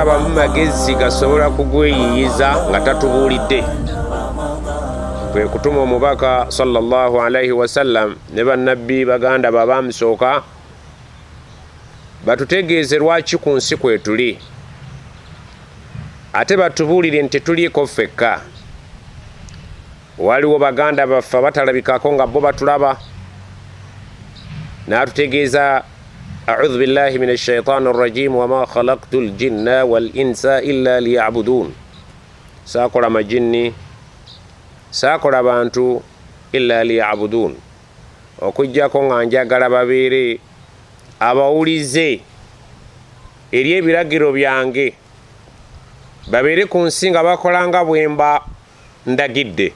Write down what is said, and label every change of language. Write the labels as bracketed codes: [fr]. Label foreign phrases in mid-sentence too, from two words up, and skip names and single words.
[lg] magezi gasobola kugweyiyiza nga tatubuulidde. Kwe kutuma omubaka [ar] صلى الله عليه وسلم [lg] ne bannabbi baganda babamusooka batutegeeze lwaki ku nsi kwetuli, ate batubuulire nti tuliiko ffekka. Waliwo baganda baffe batalabikako nga bo batulaba, n'atutegeeza [ar] أعوذ بالله من الشيطان الرجيم وما خلقت الجن والإنس إلا ليعبدون. [lg] Saakola majinni, saakola bantu [ar] إلا ليعبدون, [lg] okujjako nga njagala babeere abawulize eri ebiragiro byange, babeere ku nsi nga bakola nga bwemba ndagidde.